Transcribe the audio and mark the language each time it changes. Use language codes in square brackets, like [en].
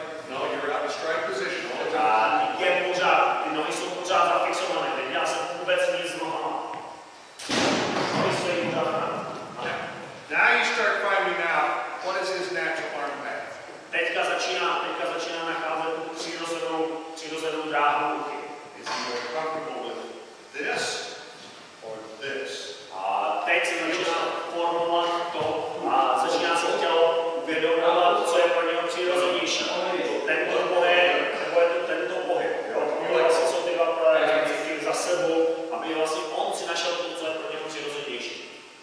[en] No, you're out of strike position all the time. [cs] Ty nohy jsou pořád zafixované, nedělá se vůbec nic s nohama. Nohy stojí pořád na. [en] Now you start finding out what is his natural arm path. [cs] Teďka začíná nacházet tu přirozenou dráhu ruky. [en] Is he more comfortable with this or this? [cs] A teď se začíná formovat to a začíná se tělo uvědomovat, co je pro něho přirozenější. Tento pohyb, nebo je to tento pohyb. Vlastně jsou ty dva cíky za sebou, aby vlastně on si našel to, co je pro něho přirozenější.